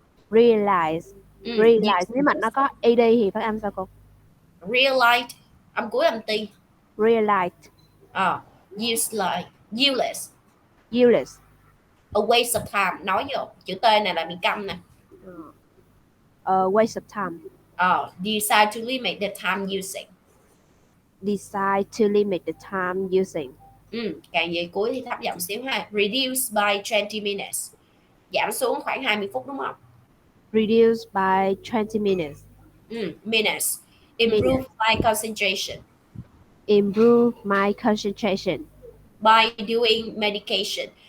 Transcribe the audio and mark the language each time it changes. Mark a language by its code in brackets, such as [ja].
[en] realize, realize. [vi] Nếu mà nó có ed thì phát âm sao cô? Realize âm cuối âm ti. [en] Realize, Useless. useless, A waste of time. [vi] Nói vô chữ T này là bị câm nè. [en] Waste of time. Decide to limit the time using. Decide to limit the time using. [vi] Càng về cuối thì thấp giọng xíu ha. [en] Reduce by 20 minutes. [vi] Giảm xuống khoảng 20 phút đúng không? [en] Reduce by 20 minutes. Minutes. Improve my concentration. Improve my concentration. By doing medication.